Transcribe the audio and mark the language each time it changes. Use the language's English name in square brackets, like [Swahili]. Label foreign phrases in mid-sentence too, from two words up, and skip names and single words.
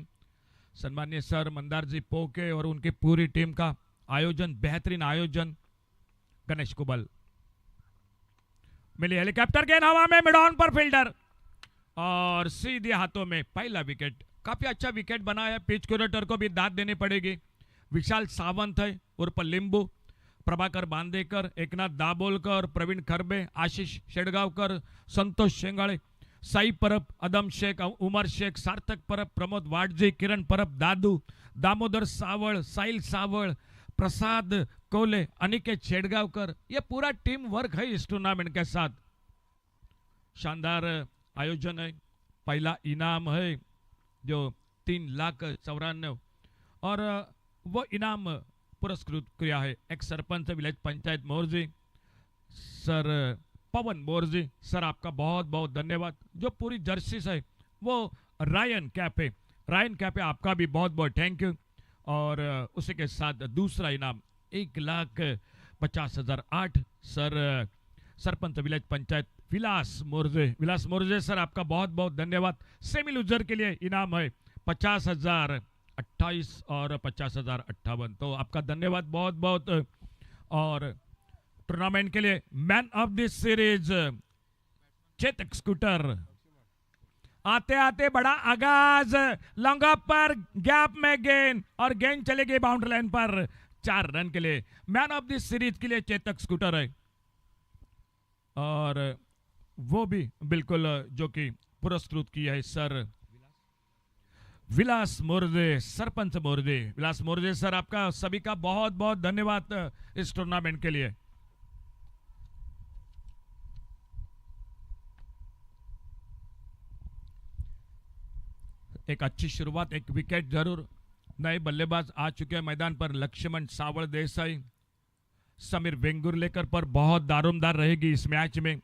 [Hindi] सम्मानीय सर मंदार जी पोके और उनकी पूरी टीम का आयोजन, बेहतरीन आयोजन। गणेश कुबल मिली हेलीकॉप्टर गेंद हवा में, [English] mid on [Hindi] पर फील्डर और सीधे हाथों में पहला विकेट। काफी अच्छा विकेट बना है, [English] pitch curator [Hindi] को भी दाद देनी पड़ेगी। विशाल सावंत है उर्फ लिंबू, प्रभाकर बांदेकर, एकनाथ दाबोलकर, प्रवीण खरबे, आशीष शेडगावकर, संतोष शेंगाळे, साई परब, अदम शेख, उमर शेख, सार्थक परब, प्रमोद वाडजी, किरण परब, दादू, दामोदर सावळ, साहिल सावळ, प्रसाद कोले, अनिकेत शेडगावकर, ये पूरा [English] team work [Hindi] है इस टूर्नामेंट के साथ। शानदार आयोजन है। पहला इनाम है जो 3,94,000 और वो इनाम पुरस्कृत किया है एक सरपंच [English] village panchayat [Hindi] मोरजी सर पवन मोरजी। सर आपका बहुत बहुत धन्यवाद। जो पूरी जर्सी है वो रायन कैप है, रायन कैप है, आपका भी बहुत बहुत [English] thank you. [Hindi] और उसी के साथ दूसरा इनाम 1,50,008 सर सरपंच [English] village panchayat [Hindi] विलास मोरजे, विलास मोरजे सर आपका बहुत बहुत धन्यवाद। [English] semi loser [Hindi] के लिए इनाम है 50,028 और 50,058, तो आपका धन्यवाद बहुत बहुत। और टूर्नामेंट के लिए [English] man of this series [Hindi] चेतक स्कूटर। आते आते बड़ा आगाज, [English] long up [Hindi] पर गैप में गेंद और गेंद चलेगी [English] boundary line [Hindi] पर 4 रन के लिए। [English] man of this series [Hindi] के लिए चेतक स्कूटर है और वो भी बिल्कुल जो कि पुरस्कृत किया है सर विलास मोरजे, सरपंच मोरजे। विलास मोरजे सर आपका सभी का बहुत बहुत धन्यवाद इस टूर्नामेंट के लिए। एक अच्छी शुरुआत, एक विकेट जरूर। नए बल्लेबाज आ चुके हैं मैदान पर, लक्ष्मण सावळ देसाई, समीर वेंगुर्लेकर पर बहुत दारोमदार रहेगी इस मैच में।